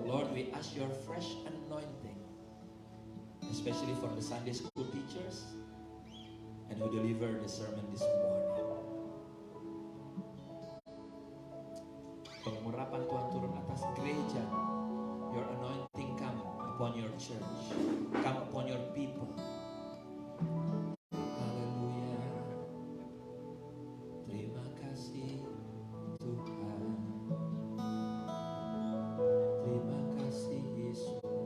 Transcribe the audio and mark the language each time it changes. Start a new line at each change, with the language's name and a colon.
English: Lord, we ask your fresh anointing, especially for the Sunday school teachers and who deliver the sermon this morning.
Indonesian: Pengurapan Tuhan turun atas gereja.
English: Your anointing come upon your church, come upon your people.
Indonesian: Haleluya. Terima kasih Tuhan. Terima kasih Yesus.